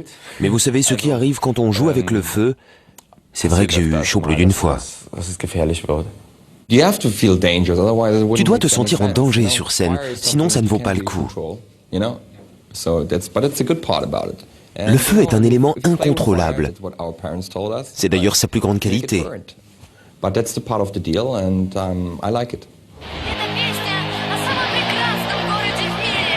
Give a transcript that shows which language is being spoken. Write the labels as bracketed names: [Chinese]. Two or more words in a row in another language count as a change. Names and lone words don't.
[French] Mais vous savez, ce qui arrive quand on joue avec le feu, c'est vrai que j'ai eu chaud plus d'une fois. Tu dois te sentir en danger sur scène, sinon ça ne vaut pas le coup. Le feu est un élément incontrôlable. C'est d'ailleurs sa plus grande qualité. [Russian] Эта песня о самом прекрасном городе в мире.